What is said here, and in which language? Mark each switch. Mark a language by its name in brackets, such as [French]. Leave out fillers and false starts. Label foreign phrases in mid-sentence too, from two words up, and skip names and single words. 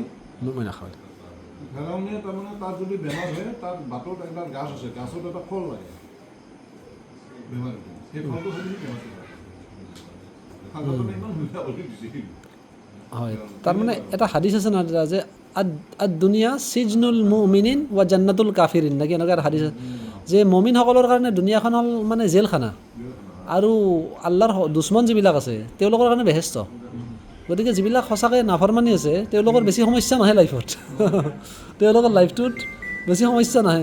[Assamese] মই নাখাওঁ। ফেৰাউনে তাৰমানে তাত যদি বেমাৰ হয়, তাত বাটত এটা গাছ আছে, গাছত এটা ফল লাগে বেমাৰ উঠে, সেই ফলটো খালি বেমাৰটো হয়। সাধাৰণতে ইমান সুবিধা কৰি দিছিল। হয় তাৰমানে এটা হাদিছ আছে নহয় দাদা, যে [Arabic] الدنيا سجن المؤمنين و جنة الكافرين, [Assamese] নেকি এনেকুৱা এটা হাদিছ আছে যে মমিনসকলৰ কাৰণে দুনিয়াখন হ'ল মানে জেলখানা, আৰু আল্লাহৰ দুশ্মন যিবিলাক আছে তেওঁলোকৰ কাৰণে বেহেস্ত। গতিকে যিবিলাক সঁচাকৈ নাফৰমানি আছে তেওঁলোকৰ বেছি সমস্যা নাহে লাইফত তেওঁলোকৰ লাইফটোত বেছি সমস্যা নাহে।